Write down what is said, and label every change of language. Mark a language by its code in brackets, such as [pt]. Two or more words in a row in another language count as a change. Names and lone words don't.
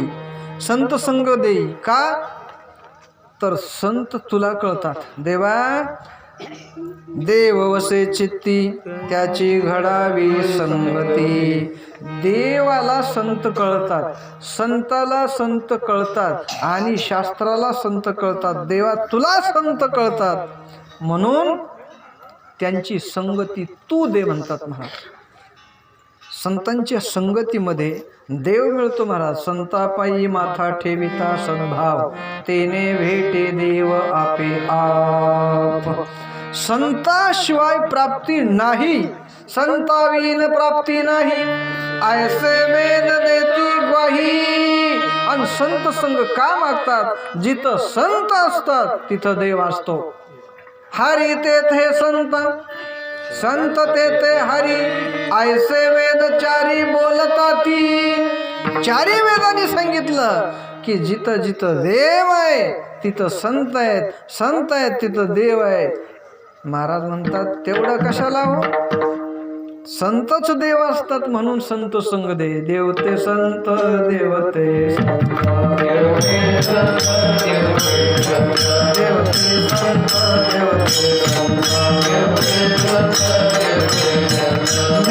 [mr] संत संग देई का? तर संत तुला कळतात. देवा देव वसे चित्ती त्याची घडावी संगती. देवाला संत कळतात, संताला संत कळतात आणि शास्त्राला संत कळतात. देवा तुला संत कळतात म्हणून त्यांची संगती तू दे म्हणतात महाराज. संतांच्या संगतीमध्ये देव मिळतो महाराज. संतापायी माथा ठेविता सद्भाव, तेने भेटे देव आपे आप. संताशिवाय प्राप्ती नाही, संताविन प्राप्ती नाही, ऐसे वेद देती ग्वाही. आणि संत संग का मागतात? जिथं संत असतात तिथं देव असतो. हरी तेथे संत, संत तेथे हरी, ऐसे वेद चारी बोलताती. चारी वेदांनी सांगितलं की जिथं जिथं देव आहे तिथं संत आहेत, संत आहेत तिथं देव आहे. महाराज म्हणतात तेवढं कशाला हो? संतच देव असतात म्हणून संत संग दे. देवते संत, देवते संत, देवते संत, देवते संत, देवते संत, देवते संत.